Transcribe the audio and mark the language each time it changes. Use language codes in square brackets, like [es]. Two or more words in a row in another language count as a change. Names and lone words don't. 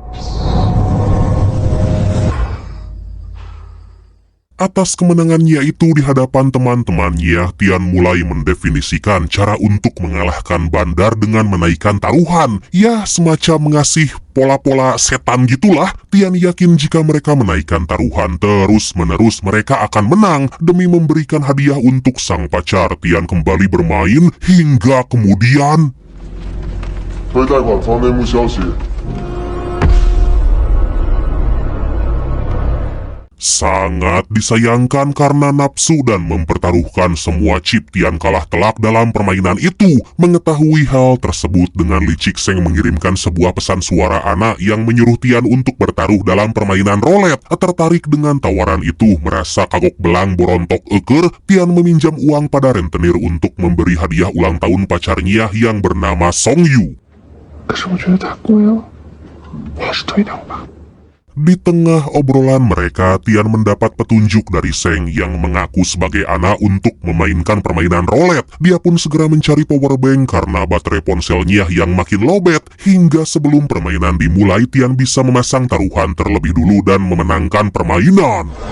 [id] Atas kemenangannya itu di hadapan teman-temannya, Tian mulai mendefinisikan cara untuk mengalahkan bandar dengan menaikkan taruhan. Ya, semacam mengasih pola-pola setan gitulah. Tian yakin jika mereka menaikkan taruhan terus-menerus mereka akan menang. Demi memberikan hadiah untuk sang pacar, Tian kembali bermain hingga kemudian... [zh] 推贷款方内幕消息， [id] sangat disayangkan karena nafsu dan mempertaruhkan semua chip, Tian kalah telak dalam permainan itu. Mengetahui hal tersebut, dengan licik Seng mengirimkan sebuah pesan suara Ana yang menyuruh Tian untuk bertaruh dalam permainan roulette. Tertarik dengan tawaran itu, merasa kagok belang borontok eker, Tian meminjam uang pada rentenir untuk memberi hadiah ulang tahun pacarnya yang bernama Song Yu. [zh] 可是我觉得太贵了，我还是退掉吧。 [id] Di tengah obrolan mereka, Tian mendapat petunjuk dari Seng yang mengaku sebagai Ana untuk memainkan permainan roulette. Dia pun segera mencari powerbank karena baterai ponselnya yang makin lowbat. Hingga sebelum permainan dimulai, Tian bisa memasang taruhan terlebih dulu dan memenangkan permainan.